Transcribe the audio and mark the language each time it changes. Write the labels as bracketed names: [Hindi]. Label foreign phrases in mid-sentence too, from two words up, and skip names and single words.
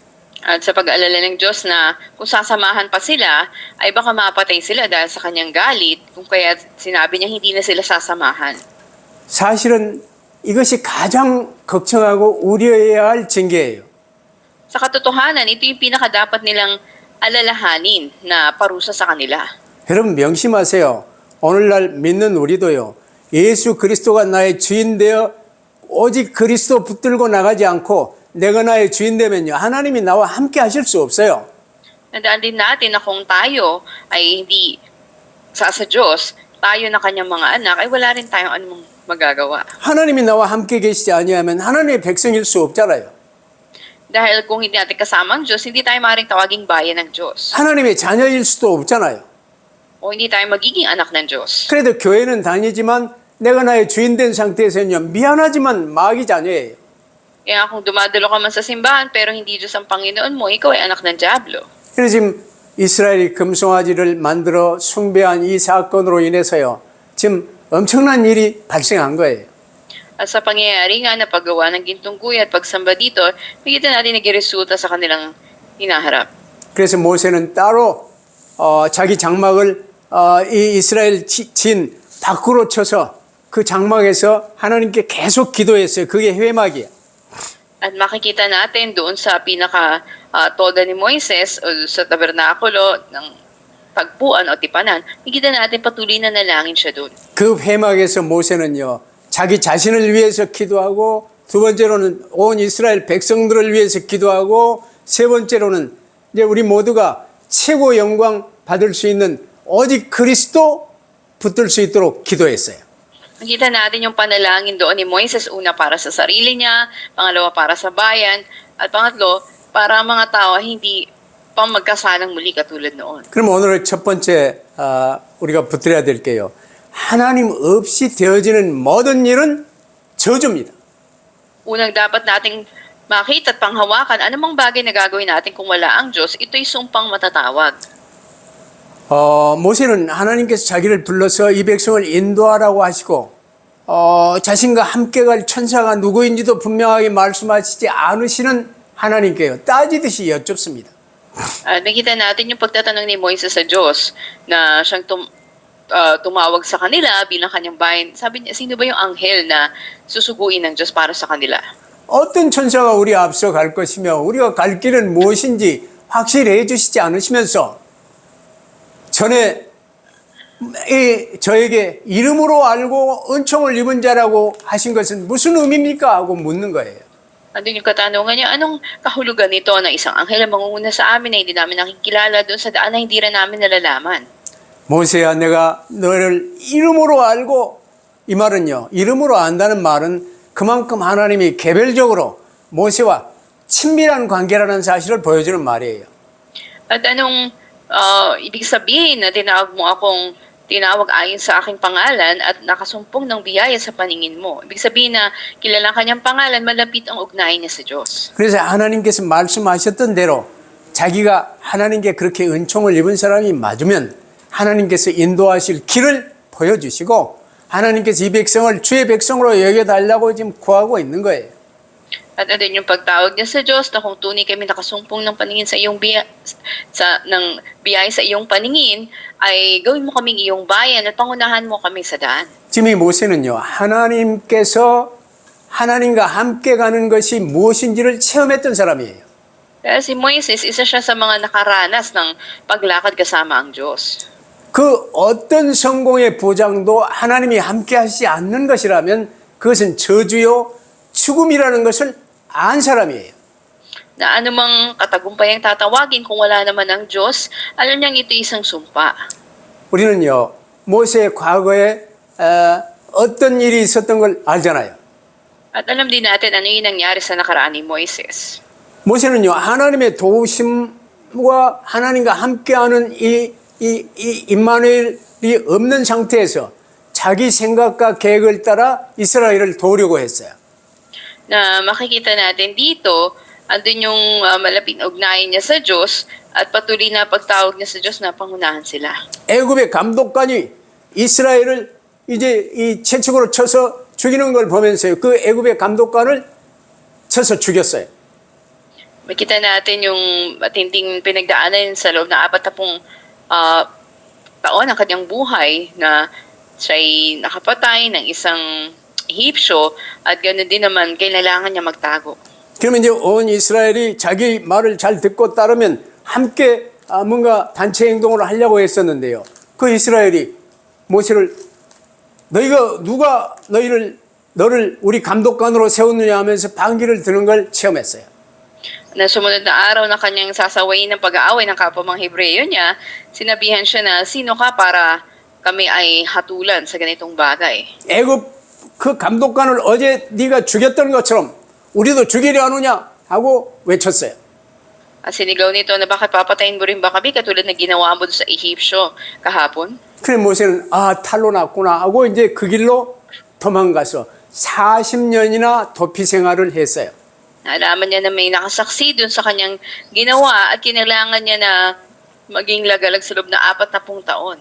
[Filipino] At sa pag-aalala ng Diyos na kung sasamahan pa sila, ay baka mapatay sila dahil sa kanyang galit, kung kaya sinabi niya hindi na sila sasamahan. [Korean] 사실은 이것이 가장 걱정하고 우려해야 할 징계예요. [Filipino] Sa katotohanan, ito yung pinakadapat nilang alalahanin na parusa sa kanila. [Korean] 여러분 명심하세요. 오늘날 믿는 우리도요. 예수 그리스도가 나의 주인 되어 오직 그리스도 붙들고 나가지 않고 내가 나의 주인 되면요. 하나님이 나와 함께 하실 수 없어요. [Filipino] Nandaan din natin na kung tayo ay hindi sa Diyos, tayo na kanyang mga anak, ay wala rin tayong anumang magagawa. [Korean] 하나님이 나와 함께 계시지 아니하면 하나님의 백성일 수 없잖아요. [Filipino] Dahil kung hindi natin kasama ang Diyos, hindi tayo maaaring tawaging bayan ng Diyos. [Korean] 하나님의 자녀일 수도 없잖아요. [Filipino] O hindi tayo magiging anak ng Diyos. [Korean] 그래도 교회는 다니지만 내가 나의 주인 된 상태에서는요. 미안하지만 마귀 자녀예요. [Filipino] Kaya kung dumadalo ka man sa simbahan pero hindi Diyos ang Panginoon mo, ikaw ay anak ng Diablo. [Korean] 그래서 지금 이스라엘이 금송아지를 만들어 숭배한 이 사건으로 인해서요. 지금 엄청난 일이 발생한 거예요. [Filipino] At sa pangyayari nga na paggawa ng gintong guya at pagsamba dito, makikita natin nagresulta sa kanilang hinaharap. [Korean] 그래서 모세는 따로 자기 장막을 이 이스라엘 진 밖으로 쳐서 그 장막에서 하나님께 계속 기도했어요. 그게 회막이에요. [Filipino] At makikita natin doon sa pinaka toda ni Moises o sa tabernakulo ng pagpuan o tipanan, makikita natin patuloy na nalangin siya doon. [Korean] 그 회막에서 모세는요. 자기 자신을 위해서 기도하고 두 번째로는 온 이스라엘 백성들을 위해서 기도하고 세 번째로는 이제 우리 모두가 최고 영광 받을 수 있는 오직 그리스도 붙들 수 있도록 기도했어요. [Filipino] Makita natin yung panalangin doon ni Moises, una para sa sarili niya, pangalawa para sa bayan, at pangatlo, para mga tao hindi pa magkasalang muli katulad noon. [Korean] 그럼 오늘 첫 번째 우리가 붙들어야 될 게요. 하나님 없이 되어지는 모든 일은 저주입니다. [Filipino] Unang dapat nating makita at panghawakan, anumang bagay na gagawin natin kung wala ang Diyos, ito'y sumpang matatawag. [Korean] 모세는 하나님께서 자기를 불러서 이 백성을 인도하라고 하시고 자신과 함께 갈 천사가 누구인지도 분명하게 말씀하시지 않으시는 하나님께요. 따지듯이 여쭙습니다. [Filipino] Nakita natin yung pagtatanong ni Moises sa Diyos na siyang tumawag sa kanila bilang kanyang bayan. Sabi niya, sino ba yung anghel na susuguin ng Diyos para sa kanila? [Korean] 어떤 천사가 우리 앞서 갈 것이며 우리가 갈 길은 무엇인지 확실히 해주시지 않으시면서 전에 저에게 이름으로 알고 은총을 입은 자라고 하신 것은 무슨 의미입니까? 하고 묻는 거예요. [Filipino] Andun yung katanungan niya, anong kahulugan nito na isang anghel ang mangunguna sa amin na hindi namin nakikilala doon sa daan na hindi rin namin nalalaman? [Korean] 모세야 내가 너를 이름으로 알고 이 말은요. 이름으로 안다는 말은 그만큼 하나님이 개별적으로 모세와 친밀한 관계라는 사실을 보여주는 말이에요. [Filipino] At anong ibig sabihin na tinawag ayon sa aking pangalan at nakasumpong ng biyaya sa paningin mo? Ibig sabihin na kilala kanyang pangalan, malapit ang ugnayan niya sa Diyos. [Korean] 그래서 하나님께서 말씀하셨던 대로 자기가 하나님께 그렇게 은총을 입은 사람이 맞으면 하나님께서 인도하실 길을 보여주시고 하나님께서 이 백성을 주의 백성으로 여겨달라고 지금 구하고 있는 거예요. [Filipino] At andun yung pagtawag niya sa Diyos na kung tunay kami nakasumpong ng paningin sa iyong biyaya sa iyong paningin, ay gawin mo kaming iyong bayan at pangunahan mo kami sa daan. [Korean] 지금 이 모세는요, 하나님께서 하나님과 함께 가는 것이 무엇인지를 체험했던 사람이에요. [Filipino] Kaya si Moises, isa siya sa mga nakaranas ng paglakad kasama ang Diyos. [Korean] 그 어떤 성공의 보장도 하나님이 함께 하시지 않는 것이라면 그것은 저주요, 죽음이라는 것을 안 사람이에요. [Filipino] Na anumang katagumpay ang tatawagin kung wala naman ang Diyos, alam niyang ito isang sumpa. [Korean] 우리는요, 모세의 과거에 어떤 일이 있었던 걸 알잖아요. [Filipino] At alam din natin ano yung nangyari sa nakaraan ni Moises. [Korean] 모세는요, 하나님의 도우심과 하나님과 함께하는 이 임마누엘이 없는 상태에서 자기 생각과 계획을 따라 이스라엘을 도우려고 했어요. [Filipino] Na makikita natin dito, andun yung malapit na ugnayan niya sa Diyos at patuloy na pagtawag niya sa Diyos na pangunahan sila. [Korean] 애굽의 감독관이 이스라엘을 이제 이 채찍으로 쳐서 죽이는 걸 보면서요. 그 애굽의 감독관을 쳐서 죽였어요. [Filipino] Makita natin yung matinding pinagdaanan sa loob na 40 taon ng kanyang buhay na siya'y nakapatay ng isang Ehipsyo at ganoon din naman kailangan niya magtago. [Korean] 그러면 이제 온 이스라엘이 자기 말을 잘 듣고 따르면 함께 뭔가 단체 행동을 하려고 했었는데요. 그 이스라엘이 모세를 누가 너를 우리 감독관으로 세웠느냐 하면서 반기를 드는 걸 체험했어요. [Filipino] Na sumunod na araw na kanyang sasawayin ng pag-aaway ng kapwa mga Hebreyo niya, sinabihan siya na sino ka para kami ay hatulan sa ganitong bagay. [Korean] 애굽 그 감독관을 어제 네가 죽였던 것처럼 우리도 죽이려 하느냐 하고 외쳤어요. [Filipino] At sinigaw nito na bakit papatayin mo rin ba kami katulad na ginawa mo sa Ehipsyo kahapon? [Korean] 그래 모세는 탈로 났구나 하고 이제 그 길로 도망가서 40년이나 도피 생활을 했어요. [Filipino] Naalaman niya na may nakasaksi dun sa kanyang ginawa at kinailangan niya na maging lagalag sa loob na 40 taon.